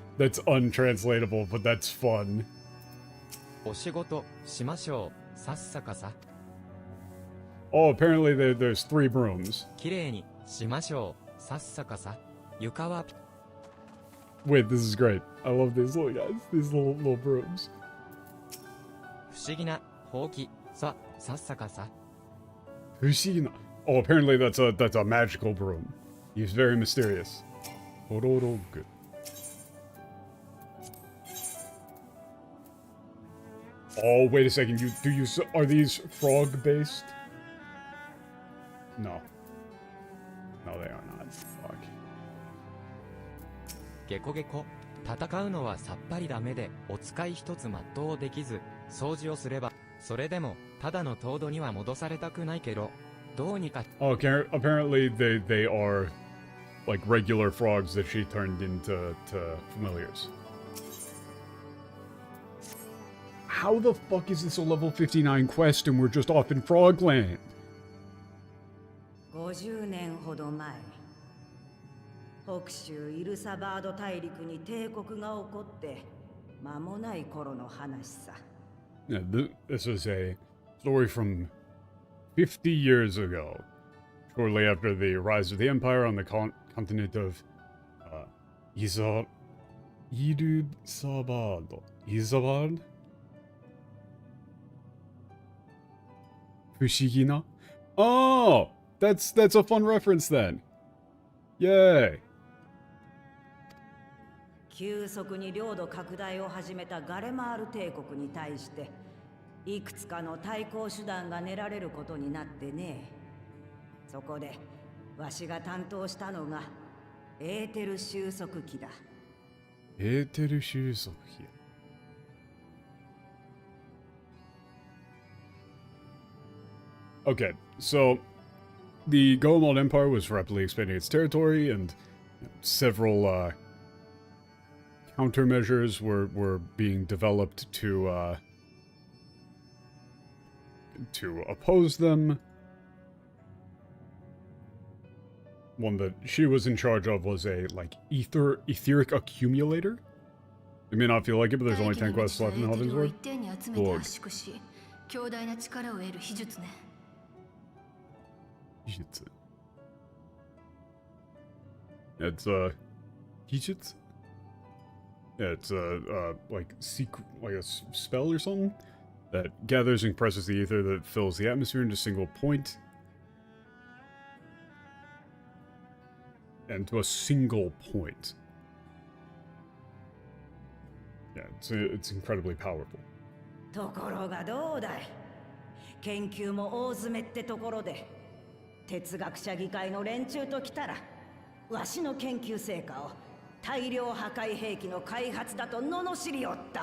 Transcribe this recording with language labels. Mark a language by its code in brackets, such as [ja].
[en] That's untranslatable, but that's fun. [ja] お仕事しましょう。さっさかさ。 [en] Oh, apparently there's 3 brooms. [ja] きれいにしましょう。さっさかさ。床は [en] Wait, this is great. I love these little guys. These little brooms. [ja] 不思議なほうきさっさかさ。不思議な. [en] Oh, apparently that's a magical broom. He's very mysterious. Hororogu. Oh, wait a second. Are these frog based? No. No, they are not. Fuck. [ja] ゲコゲコ。戦うのはさっぱりダメで、お使い一つ全うできず、掃除をすれば、それでも、ただの凍土には戻されたくないけど、どうにか。 [en] Oh, apparently they are like regular frogs that she turned into familiars. how the fuck is this a level 59 quest and we're just off in Frogland? [ja] 50年ほど前、北州イルサバード大陸に帝国が起こって間もない頃の話さ。 [en] Yeah, this is a story from 50 years ago, shortly after the rise of the Empire on the continent of Ilusabad? Isabad? Fushigina? Oh! That's a fun reference then. Yay! [ja] 急速に領土拡大を始めたガレマール帝国に対していくつかの対抗手段が練られることになってね。そこでわしが担当したのがエーテル収束機だ。エーテル収束機。 [en] Okay, so the Goemon Empire was rapidly expanding its territory, and several countermeasures were being developed to oppose them. One that she was in charge of was a, like, etheric accumulator? You may not feel like it, but there's only 10 quests left in Heaven's Word. Lord. [ja] 強大な力を得る秘術ね。 Hijutsu. [en] It's Hijutsu? Yeah, it's like secret, like a spell or something that gathers and compresses the ether that fills the atmosphere into a single point. And to a single point. Yeah, it's incredibly powerful. [ja] ところがどうだい。研究も大詰めってところで。哲学者議会の連中ときたら、わしの研究成果を大量破壊兵器の開発だと罵りおった。